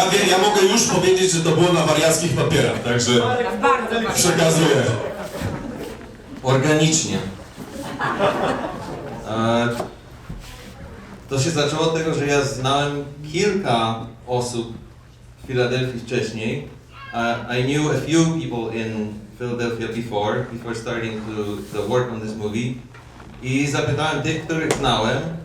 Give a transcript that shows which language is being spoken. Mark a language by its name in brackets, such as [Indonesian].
[Polish] Ja mogę już powiedzieć, że to było na wariackich papierach, także przekazuję. Organicznie. To się zaczęło od tego, że ja znałem kilka osób w Filadelfii wcześniej. [English] I knew a few people in Philadelphia before starting to work on this movie. [Polish] I zapytałem tych, których znałem.